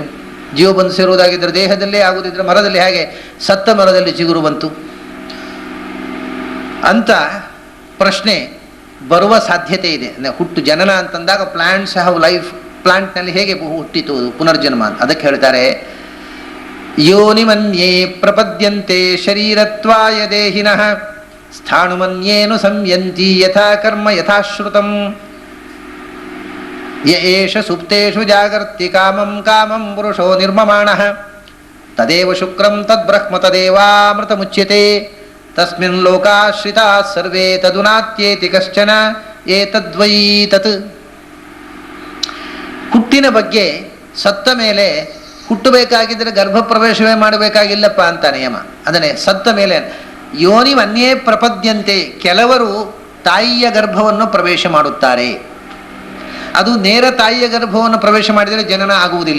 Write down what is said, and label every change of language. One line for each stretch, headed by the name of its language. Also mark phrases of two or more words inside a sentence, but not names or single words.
Kannada: ಜೀವ ಬಂದು ಸೇರುವುದಾಗಿದ್ದರೆ ದೇಹದಲ್ಲೇ ಆಗುದಿದ್ರೆ ಮರದಲ್ಲಿ ಹೇಗೆ ಸತ್ತ ಮರದಲ್ಲಿ ಚಿಗುರು ಬಂತು ಅಂತ ಪ್ರಶ್ನೆ ಬರುವ ಸಾಧ್ಯತೆ ಇದೆ. ಹುಟ್ಟು ಜನನ ಅಂತಂದಾಗ
English: plants have life,
Kannada: ಪ್ಲಾಂಟ್ನಲ್ಲಿ ಹೇಗೆ ಹುಟ್ಟಿತು ಪುನರ್ಜನ್ಮ ಅಂತ ಅದಕ್ಕೆ ಹೇಳ್ತಾರೆ,
Sanskrit: ಯೋನಿಮನ್ಯೇ ಪ್ರಪದ್ಯಂತೆ ಶರೀರತ್ವಾಯ ದೇಹಿನಃ ಸ್ಥಾಣುಮನ್ಯೇನು ಸಂಯಂತಿ ಯಥಾ ಕರ್ಮ ಯಥಾಶ್ರುತಂ ಯ ಏಷ ಸುಪ್ತೇಷು ಜಾಗರ್ತಿ ಕಾಮಂ ಕಾಮಂ ಪುರುಷೋ ನಿರ್ಮಮಾಣಃ ತದೇವ ಶುಕ್ರಂ ತದ್ಬ್ರಹ್ಮ ತದೇವಾಮೃತಮುಚ್ಯತೆ ತಸ್ಮಿನ್ ಲೋಕಾಶ್ರಿತಾಃ ಸರ್ವೇ ತದುನಾತ್ಯೇತಿ ಕಶ್ಚನ ಏತದ್ವೈ ತತ್.
Kannada: ಹುಟ್ಟಿನ ಬಗ್ಗೆ ಸತ್ತ ಮೇಲೆ ಹುಟ್ಟಬೇಕಾಗಿದ್ದರೆ ಗರ್ಭ ಪ್ರವೇಶವೇ ಮಾಡಬೇಕಾಗಿಲ್ಲಪ್ಪ ಅಂತ ನಿಯಮ. ಅದನ್ನೇ ಸತ್ತ ಮೇಲೆ
Sanskrit: ಯೋನಿಮನ್ಯೇ ಪ್ರಪದ್ಯಂತೆ,
Kannada: ಕೆಲವರು ತಾಯಿಯ ಗರ್ಭವನ್ನು ಪ್ರವೇಶ ಮಾಡುತ್ತಾರೆ. ಅದು ನೇರ ತಾಯಿಯ ಗರ್ಭವನ್ನು ಪ್ರವೇಶ ಮಾಡಿದರೆ ಜನನ ಆಗುವುದಿಲ್ಲ.